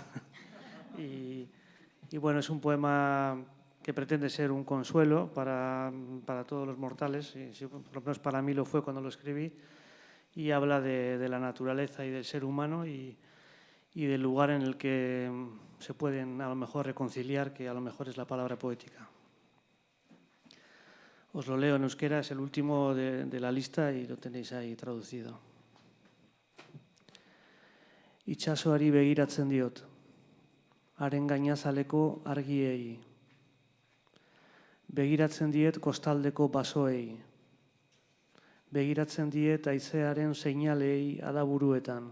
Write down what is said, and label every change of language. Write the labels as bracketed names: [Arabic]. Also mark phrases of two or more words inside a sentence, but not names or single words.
[Spanish] Y bueno, es un poema que pretende ser un consuelo para todos los mortales, y por lo menos para mí lo fue cuando lo escribí, y habla de la naturaleza y del ser humano y del lugar en el que se pueden a lo mejor reconciliar, que a lo mejor es la palabra poética. Os lo leo en euskera, es el último de la lista y lo tenéis ahí traducido. [Basque] Itsasoari begiratzen diot, haren gainazaleko argiei. Begiratzen diet kostaldeko basoei. Begiratzen diet haizearen seinalei adaburuetan.